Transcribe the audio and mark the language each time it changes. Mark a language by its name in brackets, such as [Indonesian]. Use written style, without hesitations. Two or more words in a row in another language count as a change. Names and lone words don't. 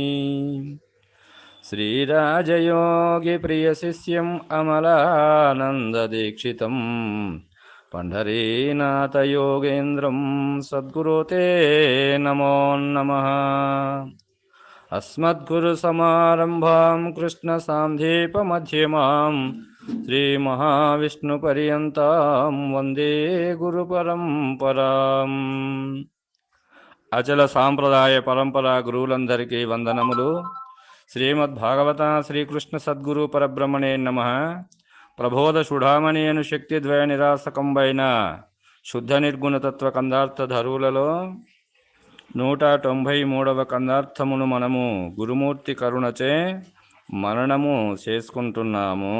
[Sanskrit] श्रीराजयोगिप्रियशिष्यम् अमलानन्ददीक्षितं पंढरीनाथयोगेन्द्रं सद्गुरो ते नमो नमः। अस्मद्गुरुसमारम्भां कृष्णसान्धीपमध्यमां श्रीमहाविष्णुपर्यन्तां वन्दे गुरुपरम्पराम्। [Telugu] అచల సాంప్రదాయ పరంపర గురువులందరికీ వందనములు. శ్రీమద్భాగవత శ్రీకృష్ణ సద్గురు పరబ్రహ్మణే నమః. ప్రబోధ సుడామణి అను శక్తిద్వయ నిరాసకంబైన శుద్ధ నిర్గుణతత్వ కందార్థ ధరువులలో 193వ కందార్థమును మనము గురుమూర్తి కరుణచే మననము చేసుకుంటున్నాము.